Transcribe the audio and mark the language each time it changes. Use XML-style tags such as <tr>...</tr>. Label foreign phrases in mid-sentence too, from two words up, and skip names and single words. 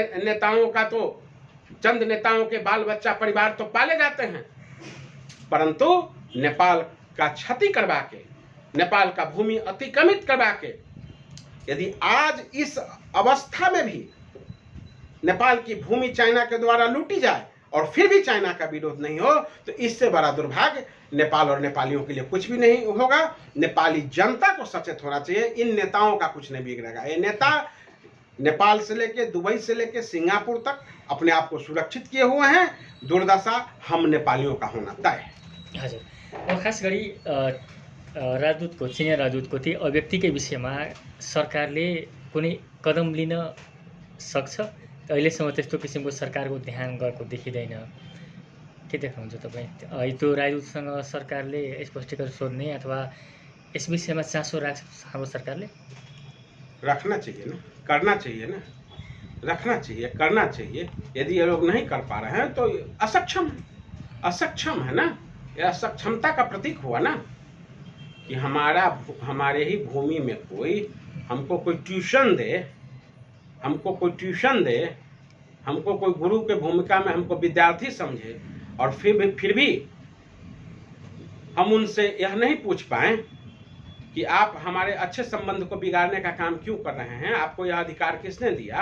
<hi>नेताओं के बाल बच्चा परिवार तो पाले जाते हैं, परंतु नेपाल का क्षति करवा के, नेपाल का भूमि अतिक्रमित करवा के, यदि आज इस अवस्था में भी नेपाल की भूमि चाइना के द्वारा लूटी जाए और फिर भी चाइना का विरोध नहीं हो, तो इससे बड़ा दुर्भाग्य नेपाल और नेपालियों के लिए कुछ भी नहीं होगा। नेपाली जनता को सचेत होना चाहिए। इन नेताओं का कुछ नहीं बिगड़ेगा। ये नेता नेपाल से लेके, दुबई से लेके सिंगापुर तक अपने आप को सुरक्षित किए हुए हैं। दुर्दशा हम नेपालियों का होना तय है।</hi> <ne>हजुर, खास गरी राजदूतको, चिनिया राजदूतको ती अभिव्यक्तिकै विषयमा सरकारले कुनै कदम लिन सक्छ? अहिलेसम्म त्यस्तो किसिमको सरकारको ध्यान गएको देखिँदैन। के देख्नुहुन्छ तपाईँ? त्यो राजदूतसँग सरकारले स्पष्टीकरण सोध्ने अथवा यस विषयमा चासो राख्छ हाम्रो सरकारले?</ne> <hi>रखना चाहिए ना। करना चाहिए ना, रखना चाहिए, करना चाहिए। यदि ये लोग नहीं कर पा रहे हैं तो असक्षम है, असक्षम है ना, यह असक्षमता का प्रतीक हुआ ना कि हमारे ही भूमि में कोई हमको कोई ट्यूशन दे, हमको कोई ट्यूशन दे, हमको कोई गुरु के भूमिका में हमको विद्यार्थी समझे, और फिर भी हम उनसे यह नहीं पूछ पाए कि आप हमारे अच्छे संबंध को बिगाड़ने का काम क्यों कर रहे हैं, आपको यह अधिकार किसने दिया।</hi>